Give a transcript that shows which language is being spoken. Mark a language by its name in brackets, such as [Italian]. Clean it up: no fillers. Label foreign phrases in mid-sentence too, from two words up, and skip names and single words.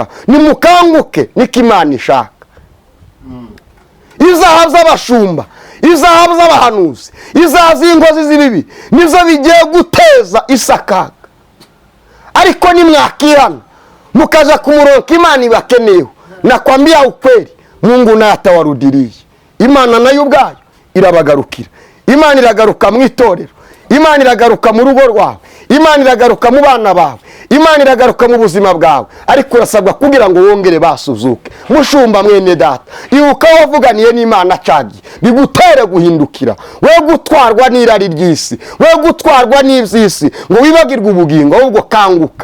[Kinyarwanda] Nimukanguke niko Imana ishaka. Izahabu z'abashumba, izahabu z'abahanuzi, izahabu z'inkozi z'ibibi nizo bigiye guteza isakaga. Ariko nimwakirana mukaja kumuronka Imana ibakeneyeho, [Swahili] nakwambia ukweli, Mungu naye atawarudiriye. [Kinyarwanda] Imana nayo ubwayo irabagarukira. Imana iragaruka mu itorero, Imana iragaruka mu rugo rwawe, Imana iragaruka mu bana bawe, Imana iragaruka mu buzima bwawe. Ariko urasabwa kugira ngo wongere basuzuke. Mushumba mwene data, ibuka wavuganiye n'Imana cagiye, bigutere guhindukira, we gutwarwa n'irari ry'isi, we gutwarwa n'ivyisi ngo wibagirwe ubugingo, ahubwo kanguka.